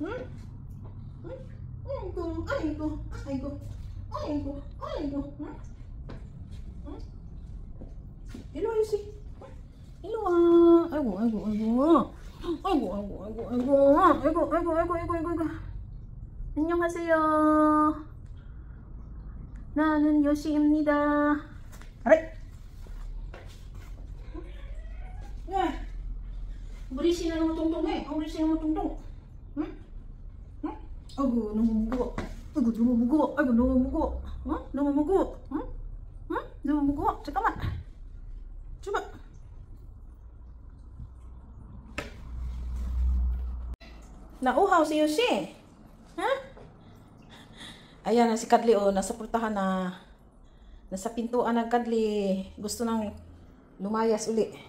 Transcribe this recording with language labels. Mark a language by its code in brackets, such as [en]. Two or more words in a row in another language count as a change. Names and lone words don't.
[tl] Ay ko. [en] Hello, Yoshi. Hello, Aiko. [ko] 안녕하세요. 나는 요시입니다. 아래. 야, 우리 씨는 너무 뚱뚱해. 우리 씨는 너무 뚱뚱. 응? 아이고 너무 무거워. 아이고 너무 무거워. 너무 무거워. 너무 무거워. 잠깐만. 줘봐. [tl] Nauhaw si Yoshi. Ha? Ayan na si Kadli nasa pultahan na. Nasa pintuan ng Kadli. Gusto nang lumayas uli.